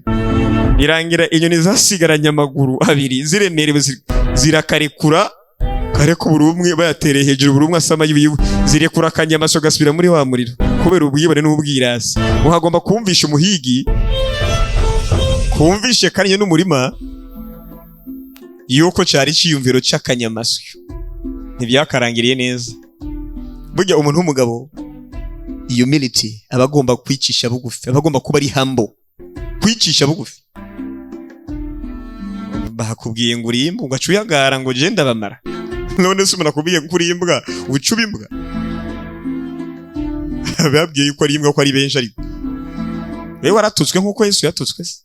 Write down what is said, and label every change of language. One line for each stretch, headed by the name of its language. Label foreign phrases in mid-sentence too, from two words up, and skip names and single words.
Rundi: Irangira inyoni zasigaranye amaguru abiri ziremerewe, zirakarekura kareko buri umwe bayatereye hejuru, buri umwe asama yiwe, zirekura akanyamasyo gasubira muri wa muriro, kubera ubwibone n'ubwirasi. Muhagomba kumvisha umuhigi, kumvishe kanye n'umurima yuko cari ciyumviro c'akanyamasyo. Ntibyakarangiriye neza. Burya umuntu w'umugabo, humility, abagomba kwicisha bugufi, abagomba kuba ari humble, kwicisha bugufi. Bakubwiye ngo uri imbwa ugaca uyagara ngo je ndabamara, none se umuntu akubwiye ko uri imbwa ucuba imbwa? Babwiye yuko ari imbwa ko ari benshi, ariko wewe waratutswe nkuko Yesu yatutswe se?